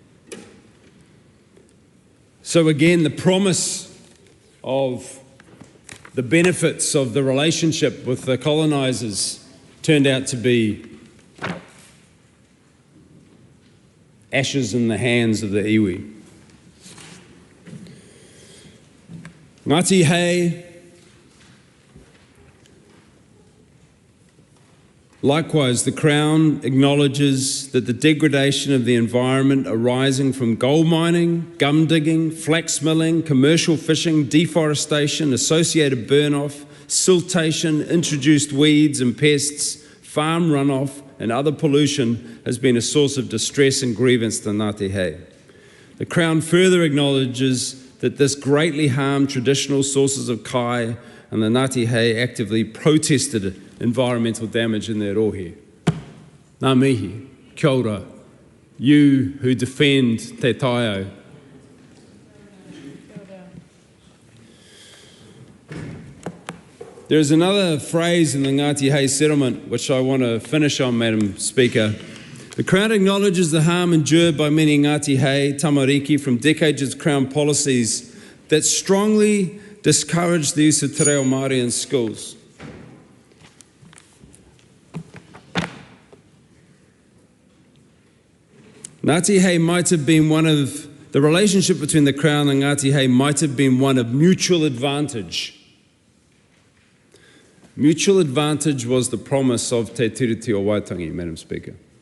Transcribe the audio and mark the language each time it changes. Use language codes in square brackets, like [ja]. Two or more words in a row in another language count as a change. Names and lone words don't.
[en] So again, the promise of the benefits of the relationship with the colonisers turned out to be ashes in the hands of the iwi. Ngāti hei. Likewise, the Crown acknowledges that the degradation of the environment arising from gold mining, gum digging, flax milling, commercial fishing, deforestation, associated burn-off, siltation, introduced weeds and pests, farm runoff and other pollution has been a source of distress and grievance to Ngāti hei. The Crown further acknowledges that this greatly harmed traditional sources of kai, and the Ngāti hei actively protested environmental damage in their rohe. [mi] Ngā mihi, kia ora, [en] you who defend [mi] te taio. [en] There is another phrase in the Ngāti hei settlement which I want to finish on, Madam Speaker. The Crown acknowledges the harm endured by many Ngāti hei tamariki from decades of Crown policies that strongly discouraged the use of [mi] te reo Māori [en] in schools. Ngāti Hei might have been the relationship between the Crown and Ngāti Hei might have been one of mutual advantage. Mutual advantage was the promise of Te Tiriti o Waitangi, Madam Speaker.